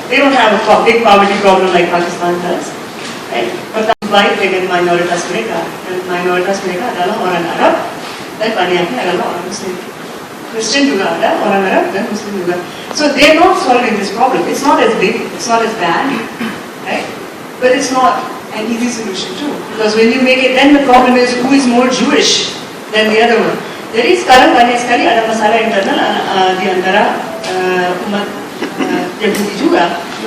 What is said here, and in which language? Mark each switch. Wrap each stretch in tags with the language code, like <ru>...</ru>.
<en>They don't have a big poverty problem like Pakistan does. Right?</en> <id>Berkait dengan minoritas mereka. Dan minoritas mereka adalah orang Arab dan banyaknya adalah orang Muslim. Christian juga ada, orang Arab dan Muslim juga.</id> <en>So they're not solving this problem. It's not as big, it's not as bad, right? But it's not an easy solution too. Because when you make it, then the problem is who is more Jewish than the other one.</en> <id>Jadi sekarang banyak sekali ada masalah internal di antara umat Yahudi juga.</id>